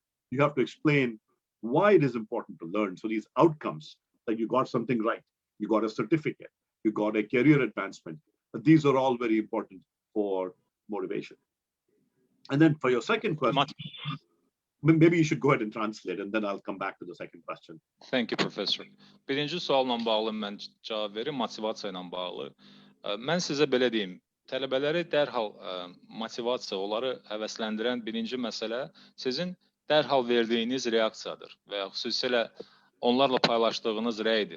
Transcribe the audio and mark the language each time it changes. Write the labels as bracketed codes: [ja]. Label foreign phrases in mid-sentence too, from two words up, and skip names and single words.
[en] You have to explain why it is important to learn. So these outcomes, like you got something right, you got a certificate, you got a career advancement, these are all very important for motivation. And then for your second question, maybe you should go ahead and translate, and then I'll come back to the second question. Thank you, Professor. [az] Birinci sualla bağlı mən cavab verim, motivasiya ilə bağlı. Mən sizə belə deyim, tələbələri dərhal motivasiya, onları həvəsləndirən birinci məsələ sizin dərhal verdiyiniz reaksiyadır və ya xüsusilə onlarla paylaşdığınız rəydir.